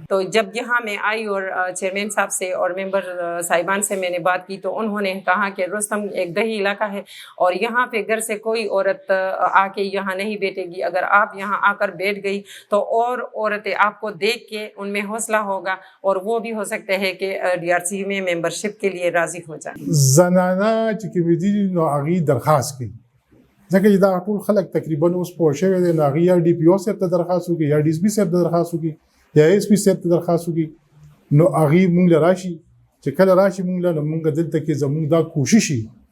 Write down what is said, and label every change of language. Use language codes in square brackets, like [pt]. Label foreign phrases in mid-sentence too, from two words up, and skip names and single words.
[ur] تو جب یہاں میں آئی اور چیئرمین صاحب سے اور ممبر صاحبان سے میں نے بات کی، تو انہوں نے کہا کہ رستم ایک دیہی علاقہ ہے، اور یہاں پہ گھر سے کوئی عورت آ کے یہاں نہیں بیٹھے گی، اگر آپ یہاں آ کر بیٹھ گئی تو اور عورتیں آپ کو دیکھ کے ان میں حوصلہ ہوگا، اور وہ بھی ہو سکتے ہیں کہ ڈی آر سی میں ممبرشپ کے لیے راضی ہو جائیں۔ [ps] زنانه چې کومې دي نو هغې درخواست کوي، ځکه چې دا ټول خلک تقریبا اوس پوه شوي دي، نو هغې یا ډي پي او صاحب ته درخواست وکړي، یا ډي اس پي صاحب ته درخواست وکړي، یا ایس پي صاحب ته درخواست وکړي، نو هغې مونږ له راشي، چې کله راشي مونږ له، نو مونږ دلته کې زمونږ دا کوشش وي،